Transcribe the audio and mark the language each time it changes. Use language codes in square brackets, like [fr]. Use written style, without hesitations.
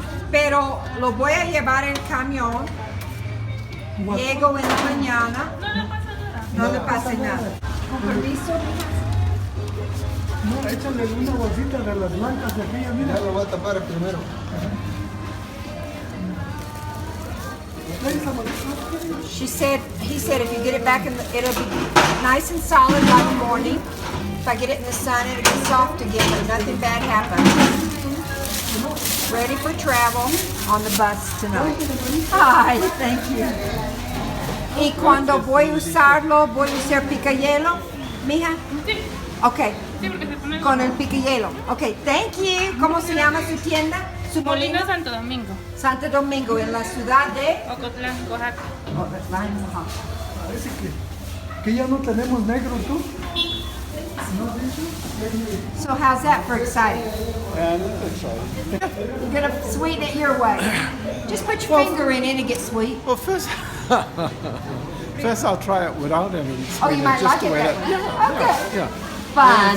[es] pero lo voy a llevar en el camión. Llego en la mañana. No le pasa nada. Con permiso. No, échale una bolsita de las blancas de aquella, mira. Ya lo voy a tapar primero. [en] He said if you get it back it'll be nice and solid by the morning. If I get it in the sun, it'll be soft again, but nothing bad happens. Ready for travel on the bus tonight. Hi, thank you. [es] Y cuando voy a usarlo, voy a usar picayelo, mija. [en] Okay. [es] Con el picayelo. [en] Okay, thank you. [es] ¿Cómo se llama su tienda? Su Molina Santo Domingo, Santo Domingo, en la ciudad de Ocotlan, Oaxaca. Ocotlan, Oaxaca. Parece que ya no tenemos negro, tú. [en] So how's that for exciting? Yeah, that's exciting. You're gonna sweeten it your way. Just put your finger in it and get sweet. Well, first I'll try it without any sweetener. Oh, you might just like it the way that way. Okay. Yeah. Fun.